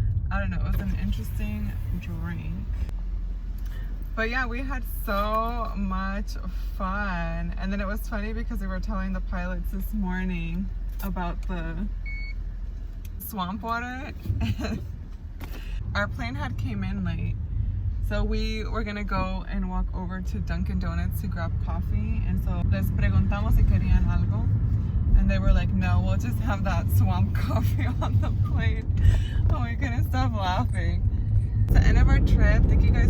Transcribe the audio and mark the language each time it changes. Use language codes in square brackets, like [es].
[en] I don't know, it was an interesting drink. But yeah, we had so much fun. And then it was funny because we were telling the pilots this morning about the swamp water. Our plane had came in late. So we were gonna go and walk over to Dunkin' Donuts to grab coffee. And so [es] les preguntamos si querían algo. [en] And they were like, no, we'll just have that swamp coffee on the plane. Oh, we couldn't stop laughing. It's the end of our trip. Thank you